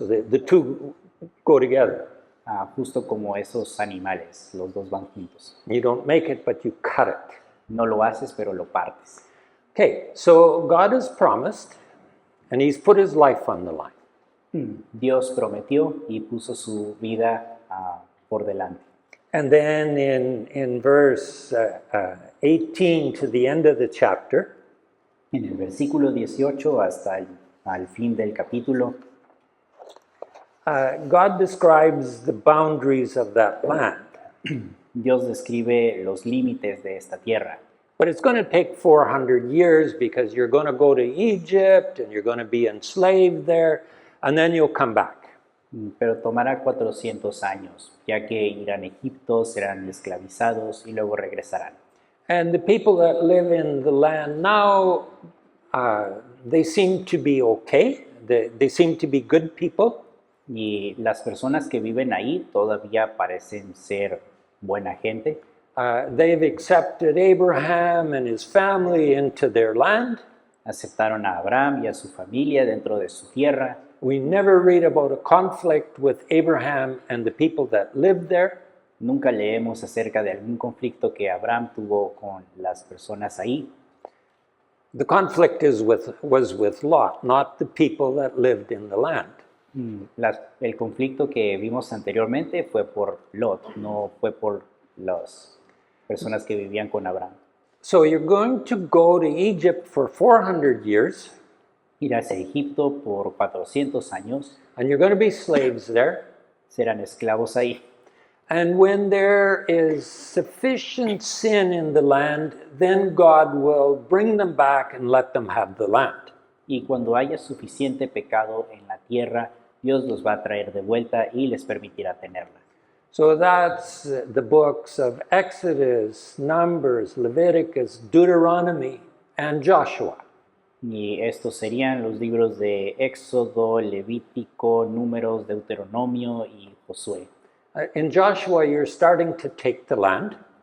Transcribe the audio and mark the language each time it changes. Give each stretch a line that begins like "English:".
English: So the two go together.
Spanish: Justo como esos animales, los dos van juntos.
English: You don't make it, but you cut it.
Spanish: No lo haces, pero lo partes.
English: Okay, so God has promised, and He's put His life on the line.
Spanish: Dios prometió y puso su vida por delante.
English: And then in verse 18 to the end of the chapter,
Spanish: En el versículo 18 hasta al fin del capítulo,
English: God describes the boundaries of that land.
Spanish: Dios describe los límites de esta tierra.
English: But it's going to take 400 years because you're going to go to Egypt and you're going to be enslaved there, and then you'll come back.
Spanish: Pero tomará 400 años, ya que irán a Egipto, serán esclavizados y luego regresarán.
English: And the people that live in the land now, they seem to be okay. They seem to be good people.
Spanish: Y las personas que viven ahí todavía parecen ser buena gente.
English: They've accepted Abraham and his family into their land.
Spanish: Aceptaron a Abraham y a su familia dentro de su tierra.
English: We never read about a conflict with Abraham and the people that lived there.
Spanish: Nunca leemos acerca de algún conflicto que Abraham tuvo con las personas ahí.
English: The conflict was with Lot, not the people that lived in the land.
Spanish: El conflicto que vimos anteriormente fue por Lot, no fue por las personas que vivían con Abraham.
English: So you're going to go to Egypt for 400 years.
Spanish: Irás a Egipto por 400 años,
English: and you're going to be slaves there.
Spanish: serán esclavos ahí.
English: And when there is sufficient sin in the land, then God will bring them back and let them have the land.
Spanish: Y cuando haya suficiente pecado en la tierra, Dios los va a traer de vuelta y les permitirá tenerla.
English: So that's the books of Exodus, Numbers, Leviticus, Deuteronomy, and Joshua.
Spanish: Y estos serían los libros de Éxodo, Levítico, Números, Deuteronomio y Josué.
English: In Joshua, you're starting to take the land.